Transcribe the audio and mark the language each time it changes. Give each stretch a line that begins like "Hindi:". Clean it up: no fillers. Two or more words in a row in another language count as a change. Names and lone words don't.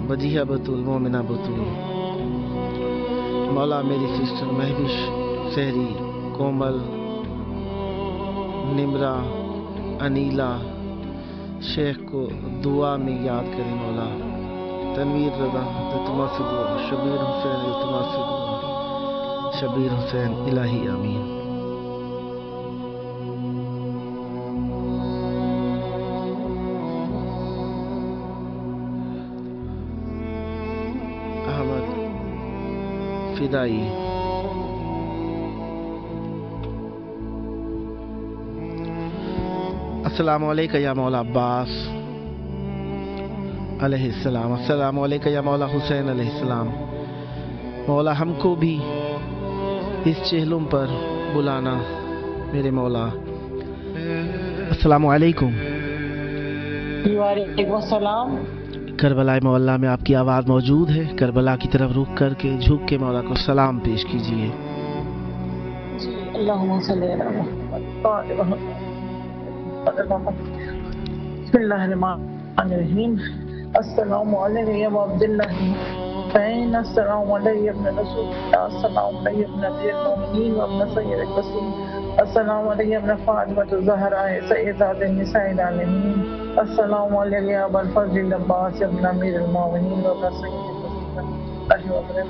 Urdu: وجیہہ بتول، مومنہ بتول، مولا میری سسٹر مہوش، سحری، کومل، نمرہ، انیلہ، شیخ کو دعا میں یاد کریں مولا. تنویر رضا التما سے دعا، شبیر حسین التما سے دعا، شبیر حسین
Arabic: إلهي آمين. अहमद फिदाई, السلام عليكم يا مولى عباس عليه السلام، السلام عليكم يا مولى حسين عليه السلام.
Urdu: مولا ہم کو بھی اس چہلم پر بلانا میرے مولا.
Arabic: السلام عليكم. وعليكم سلام.
Urdu: کربلا محلہ میں آپ کی آواز موجود ہے، کربلا کی طرف رخ کر کے جھک کے مولا کو سلام پیش کیجیے.
Arabic: اللهم صل على محمد. بسم اللہ الرحمن الرحیم السلام علیکم یا عبداللہ حسین السلام علیکم یا ابن رسول اللہ السلام علیکم ابن نبی المؤمنین و ابن سید الوصیین السلام علیکم ابن فاطمۃ الزہرا سیدات النساء العالمین السلام علیکم یا ابا الفضل العباس ابن امیر المؤمنین و ابن سید الوصیین.